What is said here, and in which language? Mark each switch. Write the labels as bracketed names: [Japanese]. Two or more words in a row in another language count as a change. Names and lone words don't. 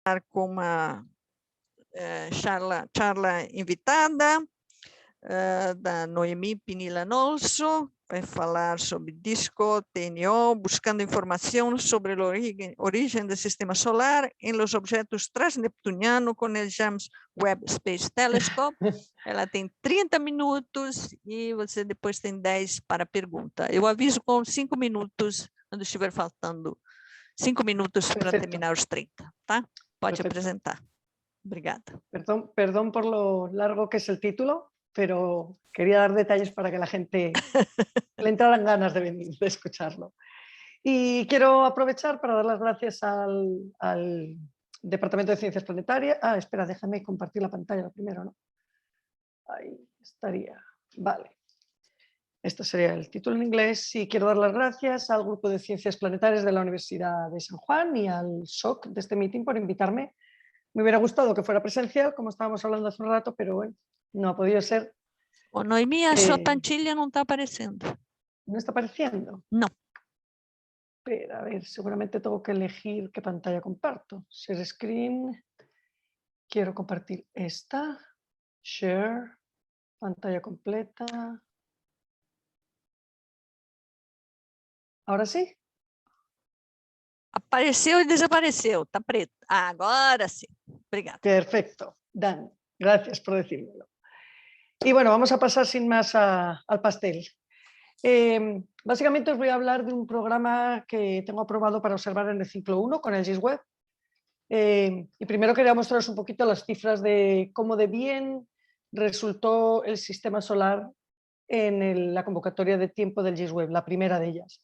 [Portuguese] com uma [Spanish] charla invitada [Portuguese] da Noemi Pinilla Nolso, vai falar sobre DISCO, TNO, buscando informação sobre a origem do sistema solar em [Spanish] los objetos transneptunianos [Portuguese] com o James Webb Space Telescope. Ela tem 30 minutos e você depois tem 10 para pergunta. Eu aviso com 5 minutos, quando estiver faltando 5 minutos para terminar os 30, tá? Pode apresentar. Obrigada. [Spanish] Perdón por lo largo que es el título, pero quería dar detalles para que la gente le entraran ganas de venir, de escucharlo. Y quiero aprovechar para dar las gracias al Departamento de Ciencias Planetarias. Espera, déjame compartir la pantalla primero, ¿no? Ahí estaría. Vale. Este sería el título en inglés. Y quiero dar las gracias al Grupo de Ciencias Planetarias de la Universidad de San Juan y al SOC de este meeting por invitarme. Me hubiera gustado que fuera presencial, como estábamos hablando hace un rato, pero bueno, no ha podido ser. [Portuguese] Noemí, a sua plantilha não está aparecendo. [Spanish] ¿No está apareciendo? No. Pero, a ver, seguramente tengo que elegir qué pantalla comparto. [English] Share screen. [Spanish] Quiero compartir esta. Share. Pantalla completa. ¿Ahora sí? [Portuguese] Apareceu e desapareceu, está preto. Agora sí. Obrigada. [Spanish] Perfecto, Dan, gracias por decírmelo. Y bueno, vamos a pasar sin más al pastel. Básicamente os voy a hablar de un programa que tengo aprobado para observar en el ciclo 1 con el JISC Webb. Y primero quería mostraros un poquito las cifras de cómo de bien resultó el sistema solar en la convocatoria de tiempo del JISC Webb, la primera de ellas.